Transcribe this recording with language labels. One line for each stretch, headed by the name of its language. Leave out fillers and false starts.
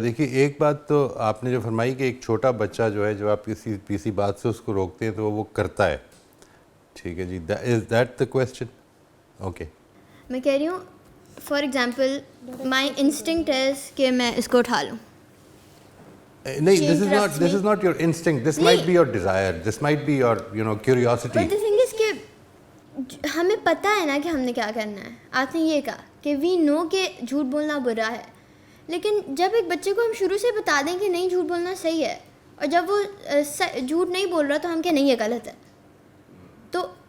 Urdu: دیکھیے ایک بات تو آپ نے جو فرمائی کہ ایک چھوٹا بچہ جو ہے, جب آپ کسی بات سے اس کو روکتے ہیں تو وہ کرتا ہے, ٹھیک ہے جی,
English: Is that the question?
Urdu: Okay, میں کہہ رہی ہوں
English: for example my instinct is
Urdu: کہ میں اس کو اٹھا لوں. نہیں,
English: this is not your instinct, this might be your desire, this might be your curiosity. But the thing is
Urdu: کہ ہمیں پتہ ہے نا کہ ہم نے کیا کرنا ہے. آپ نے یہ کہا کہ
English: we know
Urdu: کہ جھوٹ بولنا برا ہے, لیکن جب ایک بچے کو ہم شروع سے بتا دیں کہ نہیں جھوٹ بولنا صحیح ہے, اور جب وہ جھوٹ نہیں بول رہا تو ہم کہ نہیں یہ غلط ہے, تو